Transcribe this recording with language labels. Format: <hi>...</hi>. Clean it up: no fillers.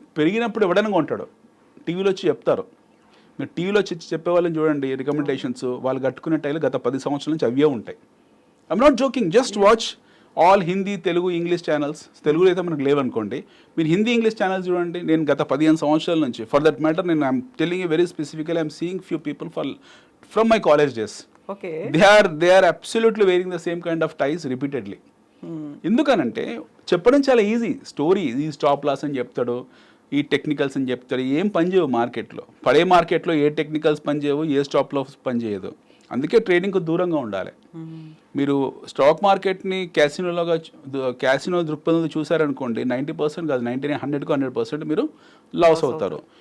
<te>పెరిగినప్పుడు ఎవడైనా కొంటాడు. టీవీలో వచ్చి చెప్తారు, మీరు టీవీలో వచ్చి చెప్పే వాళ్ళని చూడండి, రికమెండేషన్స్ వాళ్ళు కట్టుకునే టైలు గత 10 సంవత్సరాల నుంచి అవే ఉంటాయి.</te> <en>I'm not joking, just watch all Hindi, Telugu, English channels.</en> <te>తెలుగులో అయితే మనకు లేవనుకోండి, మీరు హిందీ, ఇంగ్లీష్ ఛానల్స్ చూడండి. నేను గత 15 సంవత్సరాల నుంచి,</te> <en>for that matter,</en> <te>నేను</te> <en>I'm telling you very specifically, I'm seeing few people from my college days. Okay. They are absolutely wearing the same kind of ties repeatedly.</en> <te>ఎందుకనంటే చెప్పడం చాలా ఈజీ. స్టోరీ, ఈ స్టాప్ లాస్ అని చెప్తాడు, ఈ technicals అని చెప్తాడు. ఏం పనిచేయవు మార్కెట్లో. పడే మార్కెట్లో ఏ టెక్నికల్స్ పనిచేయవు, ఏ స్టాప్ లాస్ పనిచేయదు. అందుకే ట్రేడింగ్కు దూరంగా ఉండాలి. మీరు స్టాక్ మార్కెట్ని క్యాసినో దృక్పథంతో చూసారనుకోండి, 90% కాదు, 100% మీరు లాస్ అవుతారు.</te>